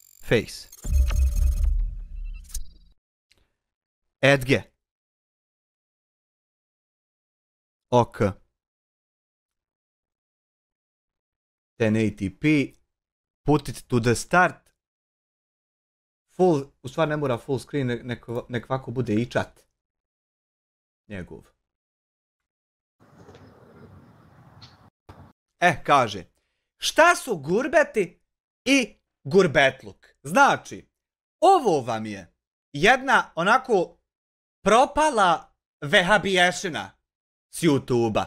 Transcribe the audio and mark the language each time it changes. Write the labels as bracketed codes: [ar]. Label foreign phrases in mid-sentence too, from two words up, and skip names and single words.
[en] Face. Edge. OK. 1080p. Put it to the start. Full, [bs] u stvari ne mora [en] full screen, [bs] nek ovako bude i chat. Njegov. Kaže. Šta su gurbeti i gurbetluk? Znači, ovo vam je jedna onako propala vehabiješina s YouTube-a.